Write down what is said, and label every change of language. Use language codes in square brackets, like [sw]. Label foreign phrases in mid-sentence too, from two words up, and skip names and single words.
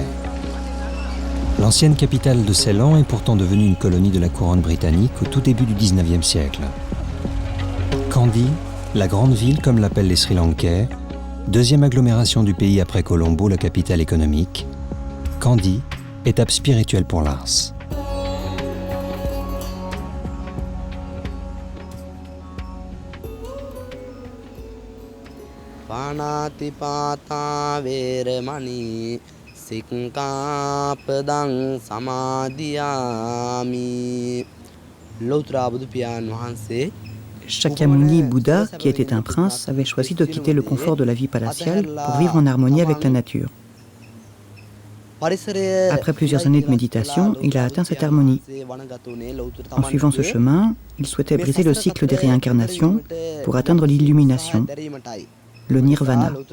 [fr] L'ancienne capitale de Ceylan est pourtant devenue une colonie de la couronne britannique au tout début du XIXe siècle. Kandy, la grande ville comme l'appellent les Sri Lankais, deuxième agglomération du pays après Colombo, la capitale économique, Kandy, étape spirituelle pour Lars. [pi] Panatipata Veramani Sikkapadang Samadhiyami. [si] L'autre Buddha Piyan Mahanse. [fr] Shakyamuni Bouddha, qui était un prince, avait choisi de quitter le confort de la vie palatiale pour vivre en harmonie avec la nature. Après plusieurs années de méditation, il a atteint cette harmonie. En suivant ce chemin, il souhaitait briser le cycle des réincarnations pour atteindre l'illumination, le nirvana.